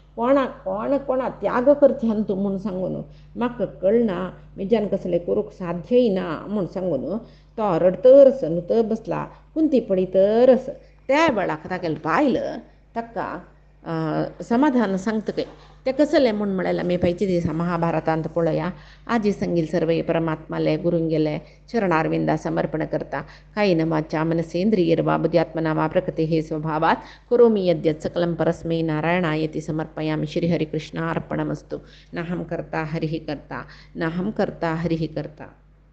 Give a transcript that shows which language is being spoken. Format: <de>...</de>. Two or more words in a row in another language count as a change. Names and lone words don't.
<kok>कोणा त्याग करचे हांतू म्हूण सांगून म्हाका कळना म्हज्यान कसलें करूंक साध्यय ना म्हूण सांगून तो रडतरस न्हूत बसला कुंती पडितरस त्या वेळाक तागेल बायल ताका समाधान सांगतकय ते कसले म्हूण म्हळ्यार आमी पयचे दिसा महाभारतांत पळया आजी संगील सर्वे परमात्माले गुरुंगेले चरणारविंदा समर्पण करता</kok> <sa>कायेन वाचा मनसेंद्रियैर्वा बुद्ध्यात्मना वा प्रकृतेः स्वभावात् करोमि यद्यत् सकलं परस्मै नारायणायति समर्पयामि श्रीहरिकृष्णार्पणमस्तु नाहं कर्ता हरिः कर्ता नाहं कर्ता हरिः कर्ता</sa>